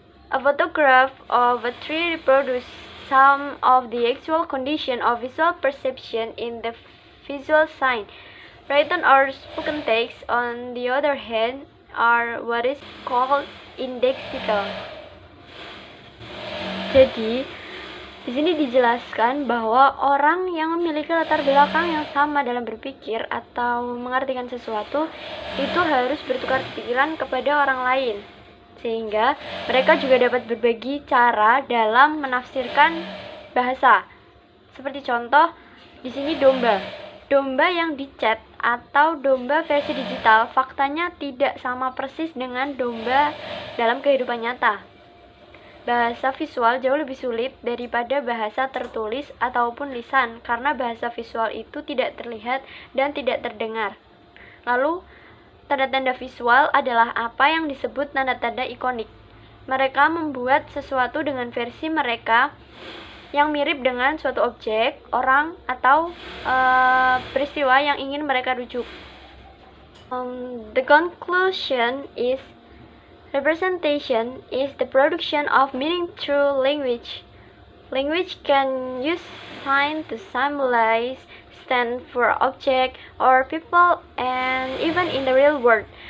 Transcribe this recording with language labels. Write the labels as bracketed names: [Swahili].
[English] A photograph of a tree reproduces some of the actual condition of visual perception in the visual sign. Written or spoken text, on the other hand, are what is called indexical. [Indonesian] Jadi, di sini dijelaskan bahwa orang yang memiliki latar belakang yang sama dalam berpikir atau mengartikan sesuatu itu harus bertukar pikiran kepada orang lain, sehingga mereka juga dapat berbagi cara dalam menafsirkan bahasa. Seperti contoh, di sini domba. Domba yang dicat atau domba versi digital faktanya tidak sama persis dengan domba dalam kehidupan nyata. Bahasa visual jauh lebih sulit daripada bahasa tertulis ataupun lisan, karena bahasa visual itu tidak terlihat dan tidak terdengar. Lalu, tanda-tanda visual adalah apa yang disebut tanda-tanda ikonik. Mereka membuat sesuatu dengan versi mereka yang mirip dengan suatu objek, orang, atau peristiwa yang ingin mereka rujuk. [English] The conclusion is representation is the production of meaning through language. Language can use signs to symbolize, stand for objects or people, and even in the real world.